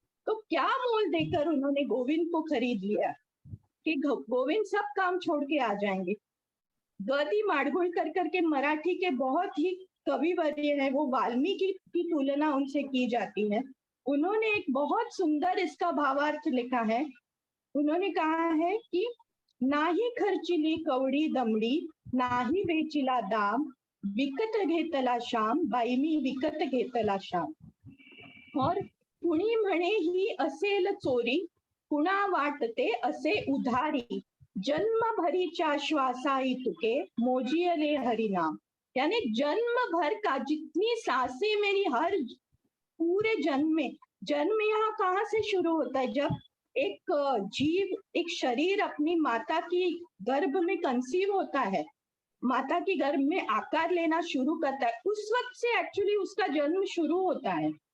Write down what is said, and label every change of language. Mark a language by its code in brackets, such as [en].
[hi] तो क्या मोल देकर उन्होंने गोविंद को खरीद लिया कि गोविंद सब काम छोड़ के आ जाएंगे। गदी माडगुळकर करके मराठी के बहुत ही कविवर्य है, वो वाल्मीकि की तुलना उनसे की जाती है। उन्होंने एक बहुत सुंदर इसका भावार्थ लिखा है। उन्होंने कहा है कि [mr] नाही खर्चिली कवडी दमडी, नाही वेचिला दाम, विकत घेतला श्याम, बाई मी विकत घेतला श्याम। और कुणी म्हणे ही असेल चोरी, कुणा वाटते असे उधारी, जन्म भरीच्या श्वासाई तुके, मोजियले हरिनाम। [hi] यानी जन्म भर का जितनी सांसें मेरी हर पूरे जन्म में, जन्म यहाँ कहाँ से शुरू होता है? जब एक जीव, एक शरीर अपनी माता की गर्भ में कंसीव होता है, माता की गर्भ में आकार लेना शुरू करता है, उस वक्त से एक्चुअली उसका जन्म शुरू होता है।